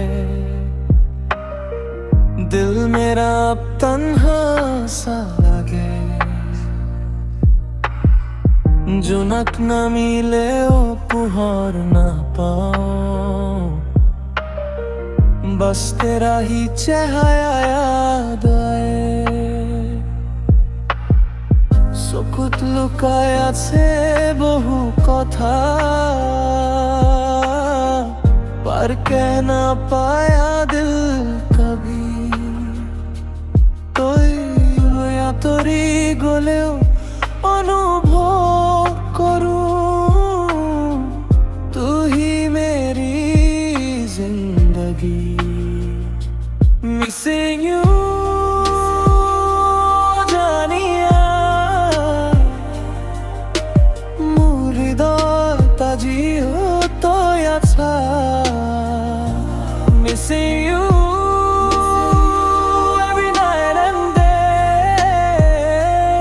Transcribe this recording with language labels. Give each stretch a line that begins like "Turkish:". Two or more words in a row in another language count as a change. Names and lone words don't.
Hindi: दिल मेरा अब तन्हा सा लगे।
Assamese: জোনাক নামিলেও পোহৰ নাপাওঁ।
Hindi: बस तेरा ही चेहरा याद आए।
Assamese: চকুত লুকাই আছে বহু কথা,
Hindi: पर कह ना पाया दिल कभी।
Assamese: তই আঁতৰি গলেও অনুভৱ কৰো,
Hindi: तू ही मेरी ज़िंदगी।
English: Missing you
Assamese: জানিয়া মোৰ হৃদয়ত আজিও তই আছা।
English: Missing you every night and day।